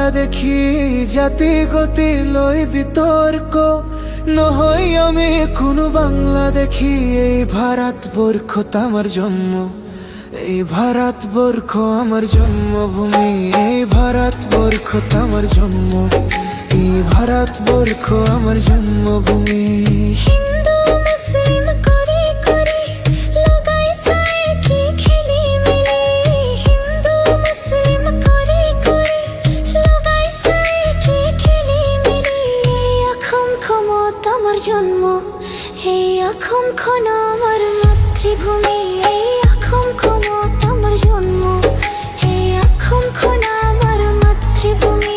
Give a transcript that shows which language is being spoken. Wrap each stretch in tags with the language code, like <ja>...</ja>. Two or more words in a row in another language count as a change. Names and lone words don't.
<as>দেখি জাতি গতি লৈ বিতৰ্ক নহয় আমি কোনো বাংলা দেখি এই ভারতবর্ষত আমার জন্ম এই ভারতবর্ষ আমার জন্মভূমি এই ভারতবর্ষত আমার জন্ম এই ভারতবর্ষ আমার জন্মভূমি জন্ম এই অসম খন আমার মাতৃভূমি এই অসম খন আমার জন্ম এই অসম খন আমার মাতৃভূমি</as>